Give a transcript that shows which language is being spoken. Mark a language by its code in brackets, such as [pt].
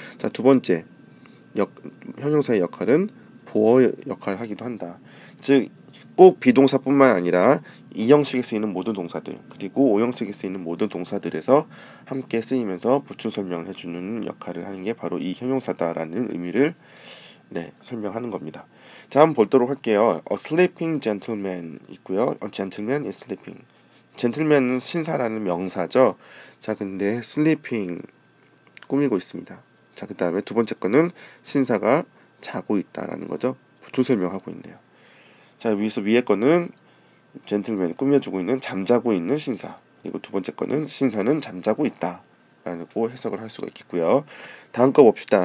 [ko] 자, 두 번째 형용사의 역할은 보어 역할을 하기도 한다. 즉 꼭 비동사뿐만 아니라 2형식에 쓰이는 모든 동사들 그리고 5형식에 쓰이는 모든 동사들에서 함께 쓰이면서 보충 설명을 해주는 역할을 하는 게 바로 이 형용사다라는 의미를 설명하는 겁니다. 자, 한번 보도록 할게요. [en] A sleeping gentleman [ko] 있고요. [en] A gentleman is sleeping. [ko] 젠틀맨은 신사라는 명사죠. 자, 근데 sleeping 꾸미고 있습니다. 자, 그 다음에 두 번째 거는 신사가 자고 있다라는 거죠. 보충 설명하고 있네요. 자, 위에 거는 젠틀맨이 꾸며주고 있는 잠자고 있는 신사, 그리고 두 번째 거는 신사는 잠자고 있다 라고 해석을 할 수가 있겠고요. 다음 거 봅시다.